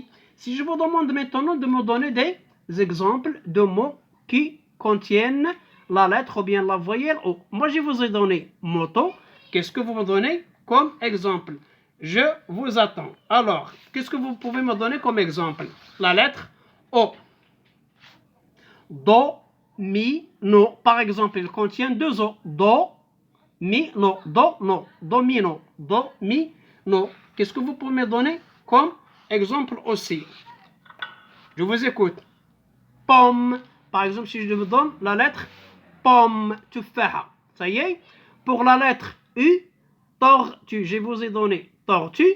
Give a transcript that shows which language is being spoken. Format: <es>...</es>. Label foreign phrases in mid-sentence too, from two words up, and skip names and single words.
<fr>Si je vous demande maintenant de me donner des exemples de mots qui contiennent la lettre ou bien la voyelle O. Moi, je vous ai donné moto. Qu'est-ce que vous me donnez comme exemple? Je vous attends. Alors, qu'est-ce que vous pouvez me donner comme exemple? La lettre O. Do, mi, no. Par exemple, il contient deux O. Do, mi, no. Do, no. Domino. Do, mi, no. Qu'est-ce que vous pouvez me donner comme exemple aussi? Je vous écoute. Pomme. Par exemple, si je vous donne la lettre pomme, tufaha. Ça y est. Pour la lettre U, tortue. Je vous ai donné tortue.</fr>